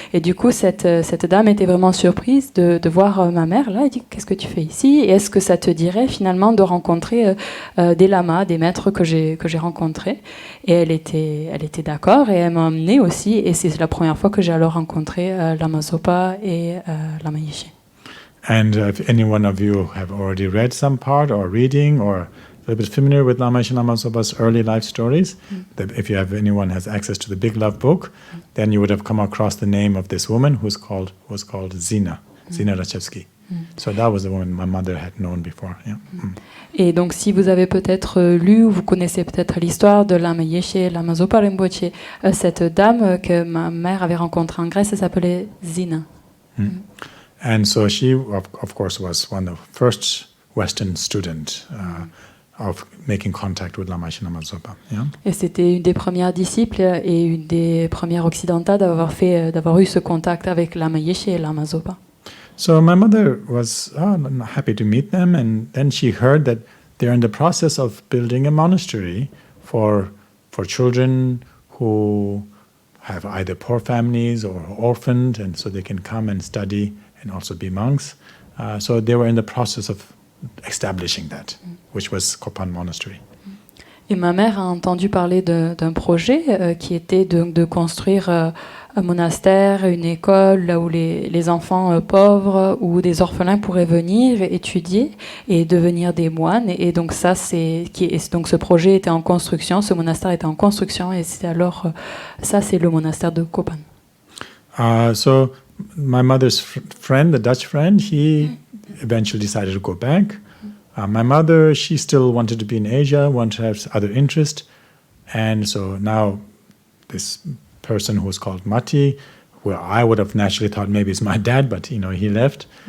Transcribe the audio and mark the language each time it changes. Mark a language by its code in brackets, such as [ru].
[fr] Et du coup, cette dame était vraiment surprise de voir ma mère là. Elle dit, qu'est-ce que tu fais ici? Et est-ce que ça te dirait finalement de rencontrer des lamas, des maîtres que j'ai rencontrés? Et elle était d'accord et elle m'a emmenée aussi. Et c'est la première fois que j'ai alors rencontré Lama Zopa et Lama Yeshe. [en] And if any one of you have already read some part or reading or a little bit familiar with Lama Yeshe Lama Zopa's early life stories, that if you have anyone has access to the Big Love book, then you would have come across the name of this woman was called Zina Rachevsky. So that was the woman my mother had known before. Yeah. [fr] Et donc, si vous avez peut-être lu ou vous connaissez peut-être l'histoire de Lama Yeshe, Lama Zopa Rinpoche, cette dame que ma mère avait rencontrée en Grèce, elle s'appelait Zina. [en] And so she, of course, was one of the first Western students of making contact with Lama Yeshe Lama Zopa. Yeah? [fr] Et c'était une des premières disciples et une des premières occidentales d'avoir eu ce contact avec Lama Yeshe et Lama Zopa. [en] So my mother was happy to meet them, and then she heard that they're in the process of building a monastery for children who have either poor families or orphaned, and so they can come and study and also be monks. So they were in the process of establishing that, which was Kopan Monastery. [fr] Et ma mère a entendu parler d'un projet qui était de construire un monastère, une école, là où les enfants pauvres ou des orphelins pourraient venir étudier et devenir des moines. Et donc donc ce projet était en construction, ce monastère était en construction, et c'est alors ça, c'est le monastère de Kopan. [en] So my mother's friend, the Dutch friend, he eventually decided to go back. My mother, she still wanted to be in Asia, wanted to have other interests, and so now this person who was called Mati, where I would have naturally thought maybe it's my dad, but he left.